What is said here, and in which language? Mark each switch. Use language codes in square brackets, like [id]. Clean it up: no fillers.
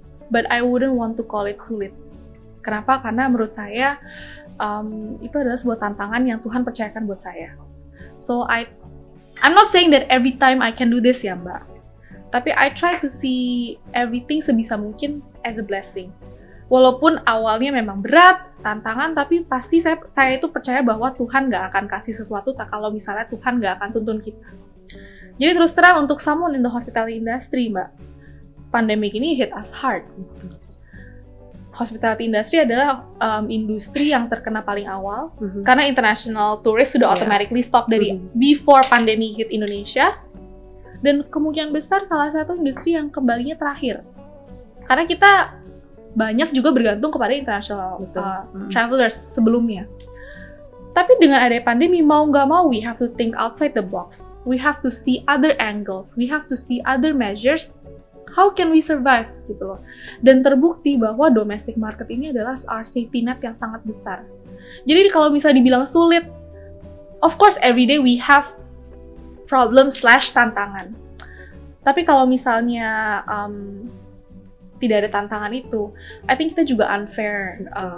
[en] But I wouldn't want to call it sulit. [id] Kenapa? Karena menurut saya itu adalah sebuah tantangan yang Tuhan percayakan buat saya. [en] So I'm not saying that every time I can do this [id] ya Mbak. Tapi [en] I try to see everything [id] sebisa mungkin [en] as a blessing. [id] Walaupun awalnya memang berat, tantangan, tapi pasti saya itu percaya bahwa Tuhan nggak akan kasih sesuatu kalau misalnya Tuhan nggak akan tuntun kita. Jadi terus terang untuk [en] someone in the hospitality industry, Mbak, pandemic [id] ini [en] hit us hard. [id] Hospitality industry adalah industri yang terkena paling awal, karena international tourist sudah [en] automatically stop [id] dari [en] before pandemi hit [id] Indonesia, dan kemungkinan besar salah satu industri yang kembalinya terakhir. Karena kita banyak juga bergantung kepada international travelers sebelumnya. Tapi dengan adanya pandemi, mau nggak mau, [en] we have to think outside the box. We have to see other angles. We have to see other measures. How can we survive? [id] Gitu loh. Dan terbukti bahwa [en] domestic market [id] ini adalah [en] our safety net [id] yang sangat besar. Jadi kalau misalnya dibilang sulit, [en] of course every day we have problem/tantangan. [id] Tapi kalau misalnya tidak ada tantangan itu, [en] I think [id] kita juga unfair.